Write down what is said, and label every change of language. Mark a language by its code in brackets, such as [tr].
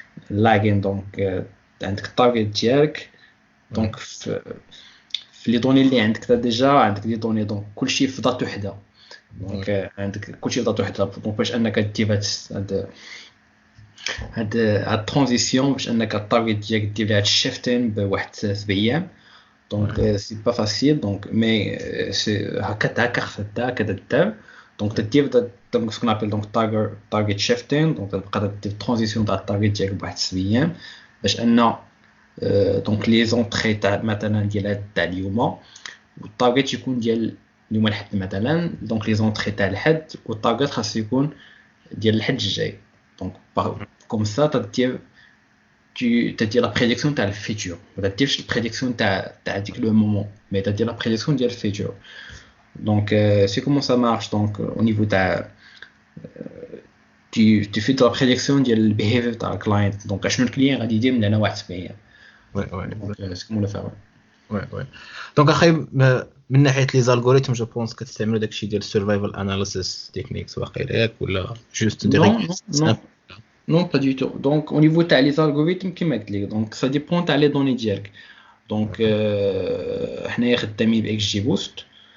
[ar] lagging donc عندك التارجت ديالك donc في لي دوني اللي عندك ديجا عندك دي دوني دونك كلشي في دات وحده دونك عندك كلشي في دات وحده دونك باش انك دير هاد الترانزيسيون باش انك الطارجت ديالك دير لها الشيفتين بواحد 7 ايام [fr] Donc c'est pas facile donc mais c'est [ar] هكا خفتا كذا دار donc تدير donc ce qu'on appelle donc target shifting donc تبقى دير transition تاع التارجت ديالك بواحد السبيام باش ان [fr] donc les entrées [ar] تاع مثلا ديال تاع اليوم والتارجت يكون ديال اليوم الحد مثلا [fr] donc les entrées [ar] تاع الحد والتارجت خاص يكون ديال الحد الجاي [fr] donc comme ça تدير tu t'as la prédiction de le futur tu as la prédiction de le moment mais tu as la prédiction de le futur donc c'est comment ça marche donc au niveau de tu fais la prédiction de le behavior de le client donc à chaque client [ar] غادي يدير من هنا واحد سبعين [fr] c'est comment le faire [ar] ouais donc اخي من ناحيه لي زالغوريثم جو بونس كتستعملوا داكشي ديال السرفايفل اناليسيس تكنيكس واقيلا ياك ولا جوست ديريكت [fr] Non, pas du tout. Donc, au niveau des algorithmes, donc ça dépend des données d'IRC. Donc, on a [ar] خدامين [fr] بXGBoost.